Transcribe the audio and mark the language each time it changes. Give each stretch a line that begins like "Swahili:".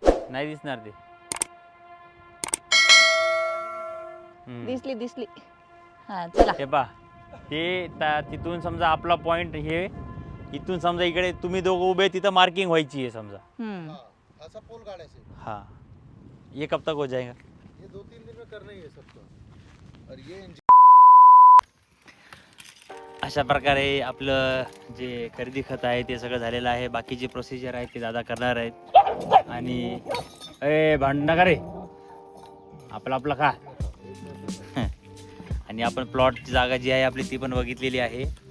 Marathi: नाही दिसणार ते. दिसली हा चला. हे पा ते तिथून समजा आपला पॉइंट हे इथून समजा इकडे तुम्ही दोघं उभे तिथं मार्किंग व्हायची आहे समजा. हम्म.
Hindi: ऐसा पोल गाड़े से हाँ ये कब तक हो जाएगा? ये 2-3 दिन में करना ही है सबको. और ये
Marathi: अशा प्रकारे आपलं जे खरेदी खत आहे ते सगळं झालेलं आहे. बाकीची प्रोसिजर आहे ते दादा करणार आहेत. आणि भांडण का रे आपलं खा. आणि आपण प्लॉटची जागा जी आहे आपली ती पण बघितलेली आहे.